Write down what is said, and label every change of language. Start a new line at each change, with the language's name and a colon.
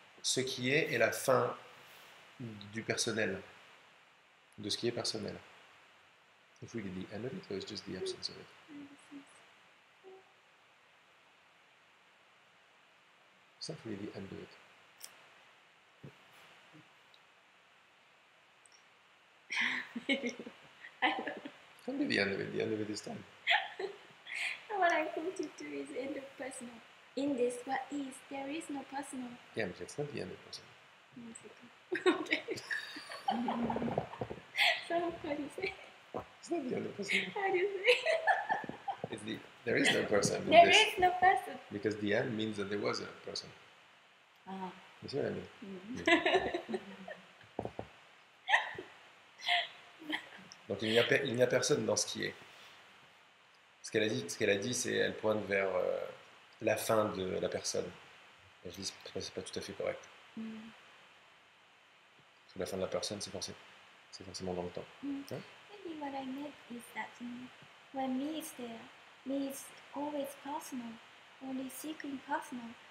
French: Ce qui est la fin du personnel, de ce qui est personnel.
English: If we get the end of it, or it's just the absence of it? It's not really the end of it. I don't know. Can be the end of it. The end of it is time. What I'm pointing to is end of personal. In this, what is, there is no personal. Yeah, but it's not the end of personal. Okay. So how do you say? It's not the end of personal. How do you say? It's the there is no person in There this is no person. because the end means that there was a person. Ah. You see what I mean?
French: Donc il n'y a personne dans ce qui est. Ce qu'elle a dit, c'est elle pointe vers la fin de la personne. Et je dis c'est pas tout à fait correct. Parce que la fin de la personne, c'est forcément dans le temps. Hein?
English: Maybe what I meant is that when me is there, me is always personal, only seeking personal.